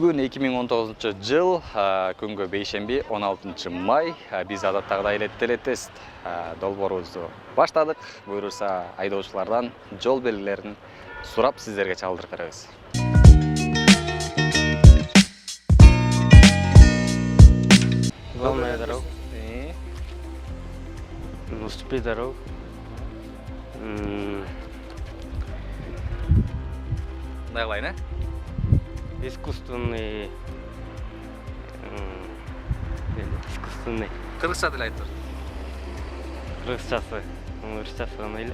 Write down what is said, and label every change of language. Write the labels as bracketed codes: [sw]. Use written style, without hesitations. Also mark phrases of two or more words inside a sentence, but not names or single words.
[ky] 2019 жыл күнгө бейшемби 16 май биз адаттагыдай эле телетест долбоорубузду баштадык. Буйрса айдоочулардан жол белгилерин сурап сиздерге чалдырып беребиз. [ru] Главная дорога. Уступи дорогу. [ky] Мындай кылайын, [ru] Искусственный. [ky] Кыргызча тил айтып. Кыргызчасы. Орусчасы гана эле.